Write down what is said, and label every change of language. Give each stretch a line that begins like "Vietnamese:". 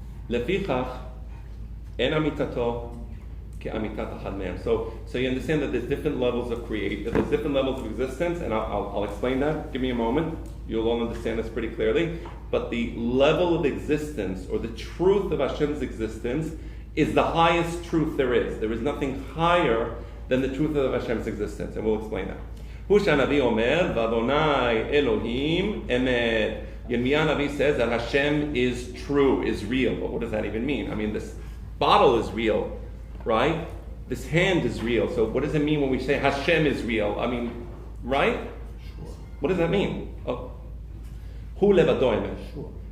Hebrew: לפיכך, אין אמיתתו כאמיתת אחד מהם.
English: So you understand that there's different levels of there's different levels of existence, and I'll explain that. Give me a moment. You'll all understand this pretty clearly. But the level of existence, or the truth of Hashem's existence, is the highest truth there is. There is nothing higher than the truth of Hashem's existence, and we'll explain that.
Hebrew: הוא שהנביא אומר, ואדוני אלוהים אמת.
English: Yirmiyah Navi says that Hashem is true, is real. But what does that even mean? I mean, this bottle is real, right? This hand is real. So what does it mean when we say Hashem is real? I mean, right? Sure. What does that mean? Oh.
Hebrew: Hu levado emet.
English: Sure.